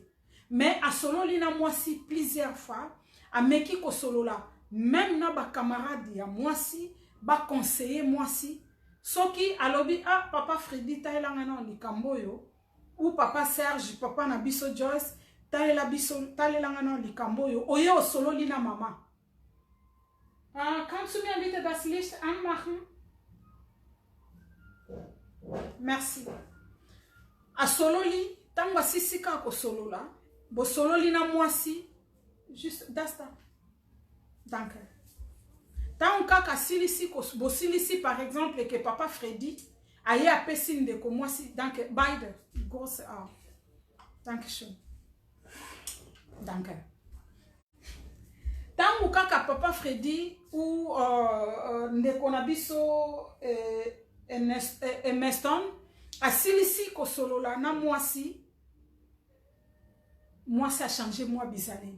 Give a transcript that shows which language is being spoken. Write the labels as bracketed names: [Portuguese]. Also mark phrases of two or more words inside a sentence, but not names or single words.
[Lingala] Mais asololi na mwasi [French] plusieurs fois [Lingala] ameki kosolola même na ba camarade ya mwasi ba conseiller mwasi soki alobi ah papa Freddy taelanga na likamboyo ou papa Serge papa na biso Joyce talelanga na likamboyo oye osololi na mama. [German] Kannst du mir bitte das Licht anmachen? [Lingala] Merci. Asololi tangwa sisika ko solola bo sololi na mwasi juste dasta. Danke. Tant kaka silisi ko bo silisi [French] par exemple que [Lingala] papa Freddy aye apesi ndeko mwasi [German] danke beide grosse [Lingala] a. [German] Danke schön. Danke. [Lingala] Tant kaka papa Freddy ou ndeko na biso Erneston asilisi ko solola na mwasi [French] a changé [Lingala] moi bizaleli.